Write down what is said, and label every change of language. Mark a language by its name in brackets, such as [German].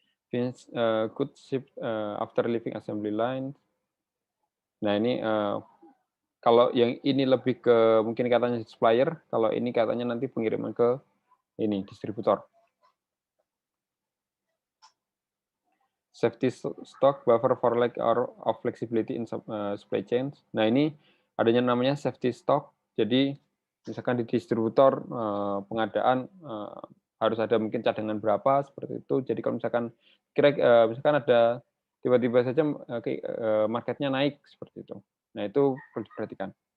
[English] Finish good ship after leaving assembly line. [Indonesian] Nah ini kalau yang ini lebih ke mungkin katanya supplier, kalau ini katanya nanti pengiriman ke ini distributor. [English] Safety stock buffer for lack of flexibility in supply chains. [Indonesian] Nah ini adanya namanya safety stock. Jadi misalkan di distributor pengadaan harus ada mungkin cadangan berapa seperti itu. Jadi kalau misalkan misalkan ada tiba-tiba saja marketnya naik seperti itu. Nah itu perlu diperhatikan.